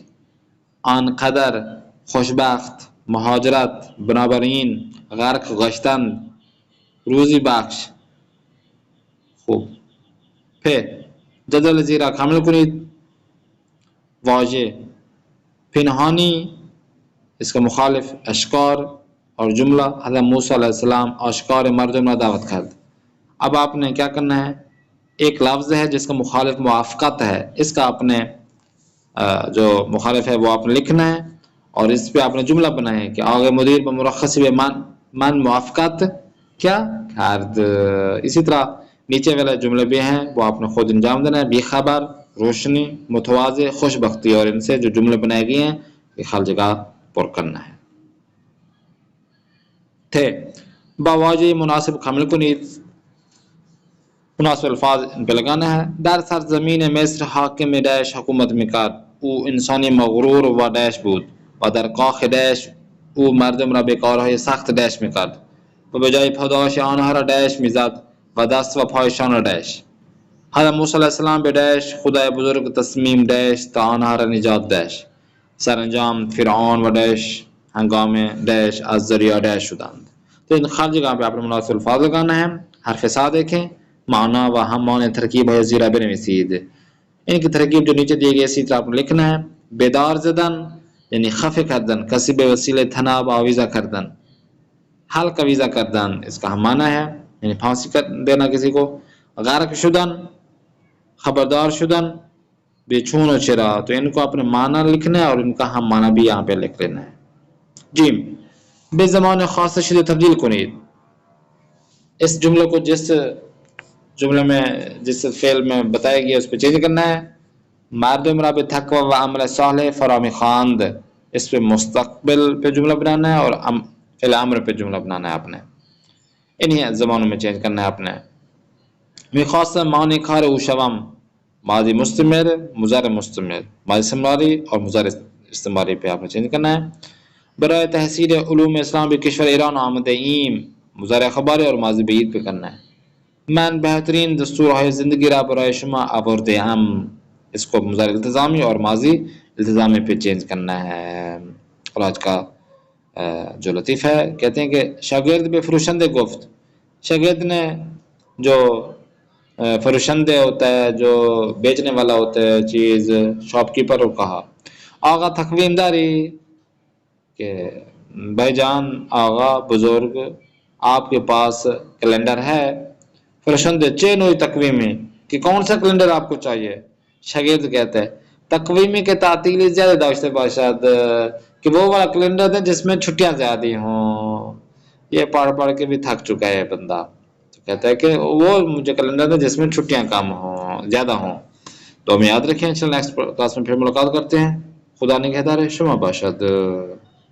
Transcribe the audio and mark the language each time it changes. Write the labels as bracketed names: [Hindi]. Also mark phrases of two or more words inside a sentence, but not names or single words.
[Persian] آنقدر خوشبخت، مهاجرت، بنابراین غرق گشتن، روزی بخش. خوب. پ. جدول زیرا کامل کنید. واژه پنهانی، [Urdu] اس کا مخالف اشکار اور جملہ [Persian] حضرت موسیٰ علیہ السلام اشکار مردم را دعوت کرد. [Urdu] اب آپ نے کیا کرنا ہے، ایک لفظ ہے جس کا مخالف موافقت ہے، اس کا آپ نے جو مخالف ہے وہ آپ نے لکھنا ہے اور اس پہ آپ نے جملہ بنایا ہے کہ آگے [Persian] مدیر بمرخص به من موافقت کیا کرد. [Urdu] اسی طرح نیچے والے جملے بھی ہیں وہ آپ نے خود انجام دینا ہے. بے خبر، روشنی، متواضع، خوش بختی، اور ان سے جو جملے بنائے گئے ہیں یہ خالی جگہ پر کرنا ہے. [Persian] تھے با واجه مناسب کامل کنید. [Urdu] مناسب الفاظ ان پہ لگانا ہے. [Persian] در سرزمین مصر حاکم ڈیش حکومت میکرد، او انسانی مغرور و ڈیش بود و در کاخ ڈیش او مردم را به کارهای سخت ڈیش میکرد و به جای پاداش آنها را ڈیش میزد و دست و پایشان را ڈیش. حضرت موسی علیه السلام به ڈیش خدای بزرگ تصمیم ڈیش تا آنها را نجات ڈیش. سرانجام فرعون و ڈیش ہنگام ڈیش از ذریعہ ڈیش شدند. [Urdu] تو ان خارج جگہ پہ آپ نے مناسب الفاظ لگانا ہے. حرف سا دیکھیں، [Persian] معنی و ہم معنی ترکیب ہے زیرہ بنویسید. [Urdu] ان کی ترکیب جو نیچے دی گئی اسی طرح آپ نے لکھنا ہے. [Persian] بیدار زدن یعنی خفه کردن، کسی به وسیله تناب آویزه کردن. حلق آویزه کردن [Urdu] اس کا ہم معنی ہے یعنی پھانسی دینا کسی کو. [Persian] غرق شدن، خبردار شدن، بے چون و چرا. [Urdu] تو ان کو اپنے معنی لکھنا ہے اور ان کا ہم معنی بھی یہاں پہ لکھ لینا ہے. [Persian] جیم به زمان خاص شده تبدیل کنید. [Urdu] اس جملے کو جس جملے میں جس فعل میں بتایا گیا اس پہ چینج کرنا ہے. [Persian] مردم را به تقوی و عمل صالح فرامی خواند، [Urdu] اس پہ مستقبل پہ جملہ بنانا ہے اور فعل امر پہ جملہ بنانا ہے آپ نے. انہیں زمانوں میں چینج کرنا ہے آپ نے. [Persian] میخواستم معنی کار او شوم، [Urdu] ماضی مستمر، مضارع مستمر، ماضی استمراری اور مضارع استمراری پہ آپ نے چینج کرنا ہے. [Persian] برای تحصیل علوم اسلام به کشور ایران آمده ایم، [Urdu] مضارع خبری اور ماضی بعید پہ کرنا ہے. [Persian] من بہترین دستورهای زندگی را برای شما آورده ام، [Urdu] اس کو مضارع التزامی اور ماضی التزامی پہ چینج کرنا ہے. اور آج کا جو لطیف ہے کہتے ہیں کہ [Persian] شاگرد به فروشنده گفت. [Urdu] شاگرد نے جو فروشنده ہوتا ہے جو بیچنے والا ہوتا ہے چیز، [English] shop keeper [Urdu] کو کہا [Persian] آقا تقویم داری، [Urdu] کہ بھائی جان آقا بزرگ آپ کے پاس کیلنڈر ہے؟ [Persian] فروشنده چه نوعی تقویمی، [Urdu] کہ کون سا کیلنڈر آپ کو چاہیے؟ شاگرد کہتا ہے [Persian] تقویمی کے تعطیلی زیادہ داشته باشد، [Urdu] کہ وہ والا کیلنڈر ہے جس میں چھٹیاں زیادہ ہوں. یہ پڑھ پڑھ کے بھی تھک چکا ہے بندہ، تو کہتا ہے کہ وہ مجھے کیلنڈر ہے جس میں چھٹیاں کم ہوں، زیادہ ہوں. تو ہم یاد رکھیں. انشاءاللہ [English] next class [Urdu] میں پھر ملاقات کرتے ہیں. [Persian] خدا نگہدار شما باشد.